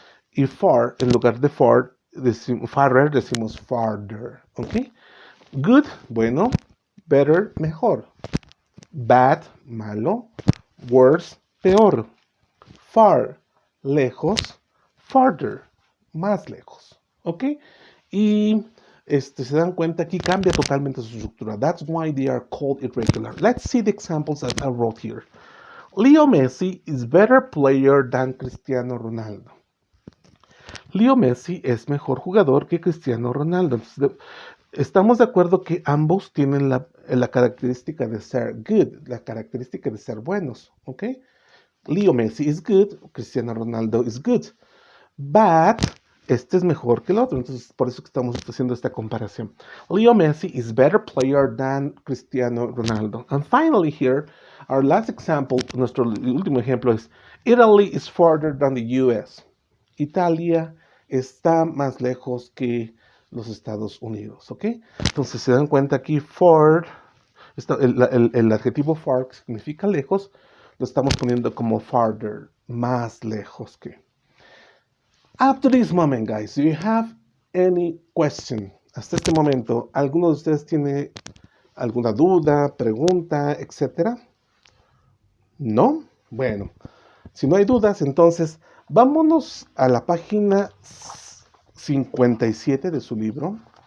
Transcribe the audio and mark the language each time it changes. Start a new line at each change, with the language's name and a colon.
Spanish: Y far, en lugar de farther, decimos farther. ¿Ok? Good, bueno. Better, mejor. Bad, malo. Worse, peor. Far, lejos. Farther, más lejos. ¿Ok? Y se dan cuenta, aquí cambia totalmente su estructura.
English: That's why they are called irregular. Let's see the examples that I wrote here. Leo Messi is better player than Cristiano Ronaldo.
Spanish: Leo Messi es mejor jugador que Cristiano Ronaldo. Entonces, estamos de acuerdo que ambos tienen la característica de ser good, la característica de ser buenos, ¿ok?
English: Leo Messi is good, Cristiano Ronaldo is good.
Spanish: But este es mejor que el otro, entonces por eso que estamos haciendo esta comparación.
English: Leo Messi is better player than Cristiano Ronaldo. And finally here, our last example,
Spanish: nuestro último ejemplo es
English: Italy is farther than the US.
Spanish: Italia está más lejos que los Estados Unidos, ¿ok? Entonces se dan cuenta aquí, far, el adjetivo far, que significa lejos, lo estamos poniendo como farther, más lejos que.
English: Up to this moment, guys, do you have any question?
Spanish: Hasta este momento, ¿alguno de ustedes tiene alguna duda, pregunta, etcétera? ¿No? Bueno, si no hay dudas, entonces vámonos a la página 57 de su libro.